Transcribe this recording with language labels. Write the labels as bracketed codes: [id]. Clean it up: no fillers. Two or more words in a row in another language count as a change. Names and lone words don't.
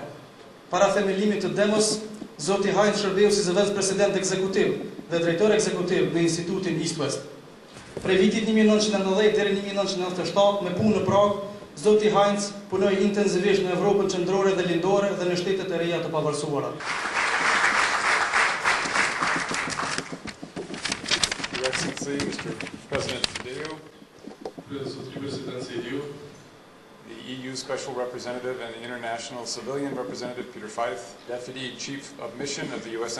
[sq] Para themelimit të Demos, zoti Heinz shërbeu si zëvendës president ekzekutiv dhe drejtor ekzekutiv në Institutin East West. Prej vitit 1990 deri 1997 me punë në Prag, zoti Heinz punoi intensivisht në Evropën qendrore dhe lindore dhe në shtetet e reja të pavarësuara. [en] Your Excellency, Mr. President Sejdiu, the EU Special Representative and the International Civilian Representative Peter Feith, Deputy Chief of Mission of the U.S.